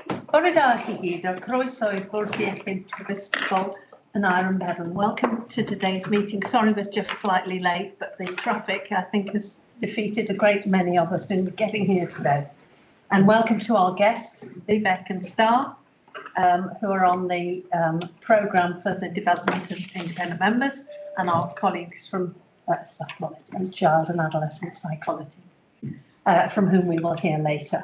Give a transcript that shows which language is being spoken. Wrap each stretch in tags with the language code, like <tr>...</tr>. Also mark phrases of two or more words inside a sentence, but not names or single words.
<cy>Bore da chi gyd, a croeso i'r bwrdd iechyd prifysgol Aneurin Bevan.</cy> <en>Welcome to today's meeting. Sorry, we're just slightly late, but the traffic, I think, has defeated a great many of us in getting here today. And welcome to our guests, Vivek and Star, who are on the programme for the development of independent members, and our colleagues from psychology and child and adolescent psychology, from whom we will hear later.</en>